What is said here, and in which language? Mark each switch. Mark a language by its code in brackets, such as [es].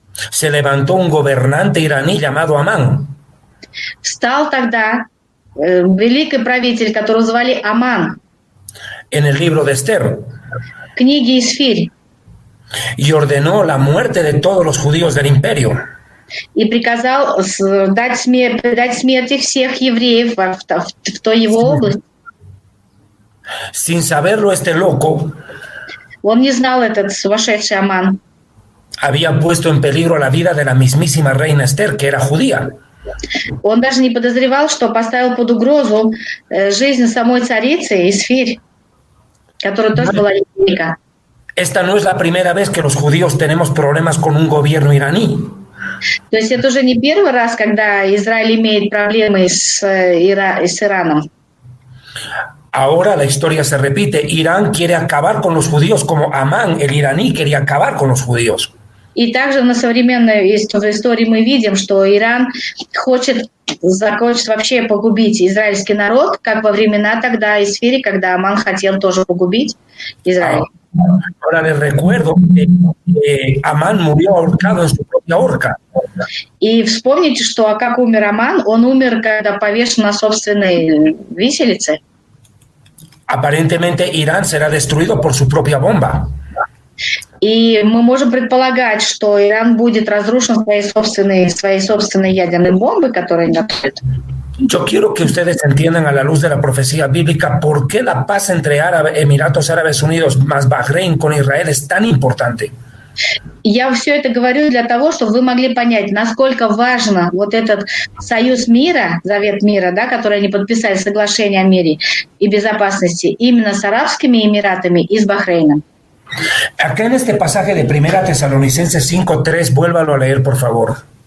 [es] se levantó un gobernante iraní llamado Amán. [ru] Встал тогда великий правитель, которого звали Аман, [es] En el libro de Esther, [ru] в книге Исфирь, [es] y ordenó la muerte de todos los judíos del imperio. [ru] и приказал предать смерти всех евреев в той его области. [es] Sin saberlo, este loco [ru] Он не знал, этот сумасшедший Аман. [es] había puesto en peligro la vida de la mismísima reina Esther, que era judía. [ru] Он даже не подозревал, что поставил под угрозу жизнь самой царицы Исфирь, которая тоже была еврейка. [es] Esta no es la primera vez que los judíos tenemos problemas con un gobierno iraní. [ru] То есть это уже не первый раз, когда Израиль имеет проблемы с Ираном. [es] Ahora la historia se repite. Irán quiere acabar con los judíos como Amán, el iraní, quería acabar con los judíos. [ru] И также на современной истории мы видим, что Иран хочет закончить, вообще погубить израильский народ, как во времена тогда Исфири, когда Аман хотел тоже погубить Израиль. [es] Ahora les recuerdo que Amán murió ahorcado en su propia horca. [ru] И вспомните, что как умер Аман, он умер, когда повешен на собственной виселице. [es] Aparentemente Irán será destruido por su propia bomba. [ru] И мы можем предполагать, что Иран будет разрушен своей собственной ядерной бомбой, которую готовят. [es] Yo quiero que ustedes entiendan a la luz de la profecía bíblica por qué la paz entre Emiratos Árabes Unidos más Bahrein con Israel es tan importante. [ru] Я все это говорю для того, чтобы вы могли понять, насколько важно вот этот союз мира, завет мира, да, который они подписали, соглашение о мире и безопасности, именно с Арабскими Эмиратами и с Бахрейном. [es] Acá en este pasaje de Primera Tesalonicenses 5:3, vuélvalo a leer, por favor.